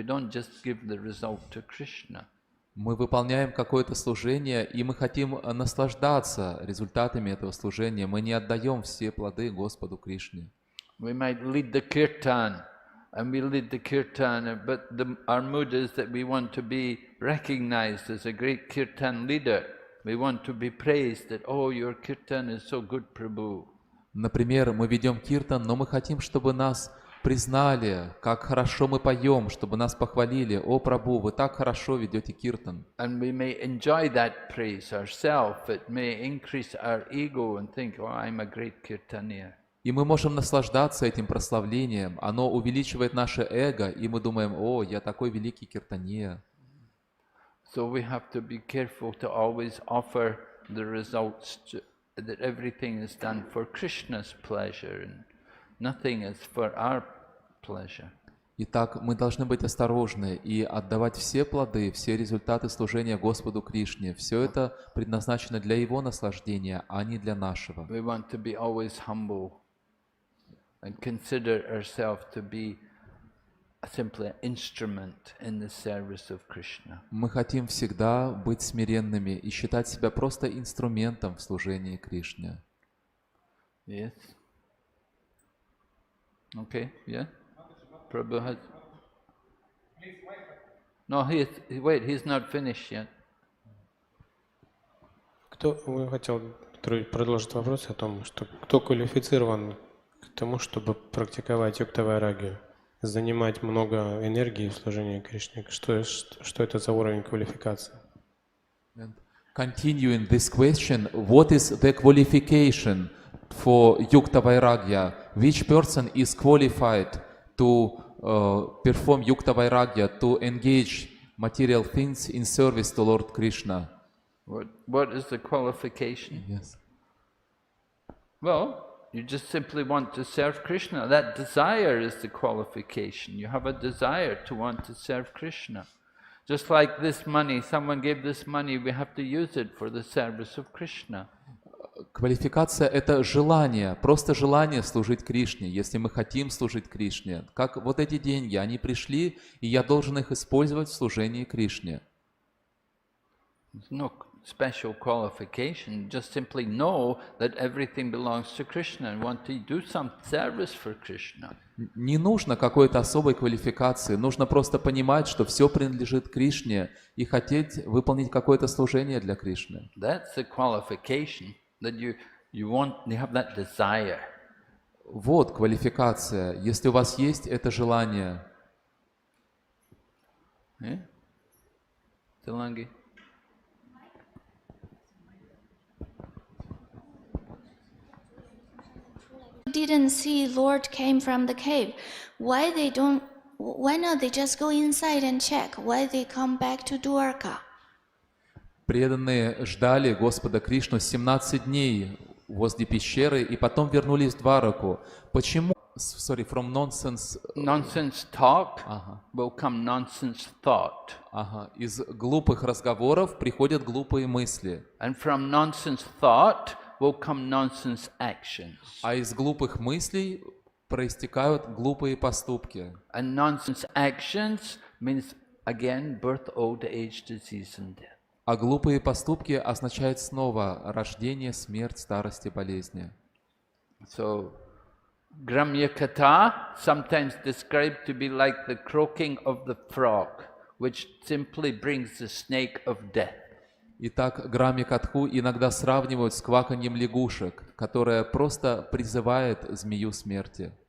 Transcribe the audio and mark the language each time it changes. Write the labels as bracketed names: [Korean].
[English] We don't just give the result to Krishna. [Russian] Мы выполняем какое-то служение, и мы хотим наслаждаться результатами этого служения. Мы не отдаем все плоды Господу Кришне. [English] We might lead the kirtan, and we lead the kirtan, but our mood is that we want to be recognized as a great kirtan leader. We want to be praised that, oh, your kirtan is so good, Prabhu. [Russian] Например, мы ведем киртан, но мы хотим, чтобы нас признали, как хорошо мы поем, чтобы нас похвалили. О, Прабху, вы так хорошо ведете киртан. [English] And we may enjoy that praise ourselves. It may increase our ego and think, oh, I'm a great kirtaniya. [Russian] И мы можем наслаждаться этим прославлением. Оно увеличивает наше эго, и мы думаем, о, я такой великий киртания. [English] So we have to be careful to always offer the results, that everything is done for Krishna's pleasure and nothing is for our pleasure. [Russian] Итак, мы должны быть осторожны и отдавать все плоды, все результаты служения Господу Кришне. Все это предназначено для Его наслаждения, а не для нашего. [English] We want to be always humble and consider ourselves to be simply an instrument in the service of Krishna. [Russian] Мы хотим всегда быть смиренными и считать себя просто инструментом в служении Кришне. [English] Yes. Okay. Yeah. Prabhu has. No, he's not finished yet. [Russian] Вы хотел продолжить вопрос о том, что кто квалифицирован к тому, чтобы практиковать юкта-вайрагию, занимать много энергии в служении Кришне? Что это за уровень квалификации? [English] Continuing this question, what is the qualification for Yukta Vairagya? Which person is qualified to perform Yukta Vairagya, to engage material things in service to Lord Krishna? What is the qualification? Yes. Well, you just simply want to serve Krishna. That desire is the qualification. You have a desire to want to serve Krishna. Just like this money, someone gave this money, we have to use it for the service of Krishna. [Russian] Квалификация – это желание, просто желание служить Кришне, если мы хотим служить Кришне. Как вот эти деньги, они пришли, и я должен их использовать в служении Кришне. [English] There's no special qualification, just simply know that everything belongs to Krishna and want to do some service for Krishna. [Russian] Не нужно какой-то особой квалификации, нужно просто понимать, что все принадлежит Кришне и хотеть выполнить какое-то служение для Кришны. [English] That's the qualification, that you have that desire. [Russian] Вот квалификация, если у вас есть это желание. [English] Tilangi? Didn't see Lord came from the cave. Why not they just go inside and check? Why they come back to Dwarka? [Russian] Преданные ждали Господа Кришну 17 дней возле пещеры и потом вернулись в Двараку. Почему? [English] Sorry, from nonsense. Nonsense talk will come nonsense thought. [Russian] Из глупых разговоров приходят глупые мысли. [English] And from nonsense thought will come nonsense actions. [Russian] А из глупых мыслей проистекают глупые поступки. [English] And nonsense actions means again birth, old age, disease and death. [Russian] А глупые поступки означают снова рождение, смерть, старость и болезни. [English] So, Gramya Katha, sometimes described to be like the croaking of the frog, which simply brings the snake of death. [Russian] Итак, Грамми-катху иногда сравнивают с кваканьем лягушек, которое просто призывает змею смерти.